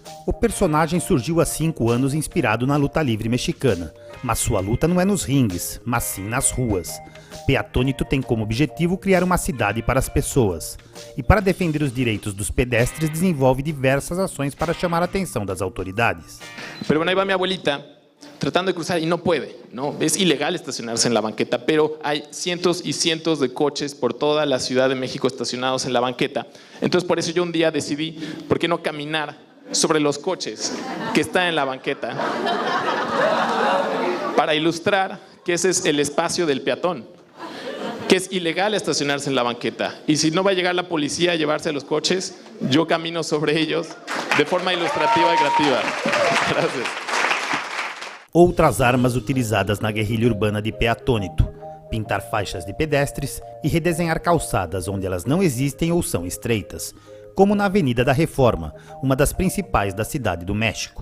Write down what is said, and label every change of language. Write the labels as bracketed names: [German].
[Portuguese] O personagem surgiu há 5 anos inspirado na luta livre mexicana, mas sua luta não é nos ringues, mas sim nas ruas. Peatônito tem como objetivo criar uma cidade para as pessoas, e para defender os direitos dos pedestres desenvolve diversas ações para chamar a atenção das autoridades. [Spanish] Pero bueno, ahí va mi abuelita tratando de cruzar y no puede, ¿no? Es ilegal estacionarse en la banqueta, pero hay cientos y cientos de coches por toda la Ciudad de México estacionados en la banqueta. Entonces por eso yo un día decidí, ¿por qué no caminar sobre los coches que están en la banqueta? Para ilustrar que ese es el espacio del peatón, que es ilegal estacionarse en la banqueta. Y si no va a llegar la policía a llevarse los coches, yo camino sobre ellos de forma ilustrativa y creativa. Gracias. [Portuguese] Outras armas utilizadas na guerrilha urbana de Peatônito: pintar faixas de pedestres e redesenhar calçadas onde elas não existem ou são estreitas, como na Avenida da Reforma, uma das principais da cidade do México.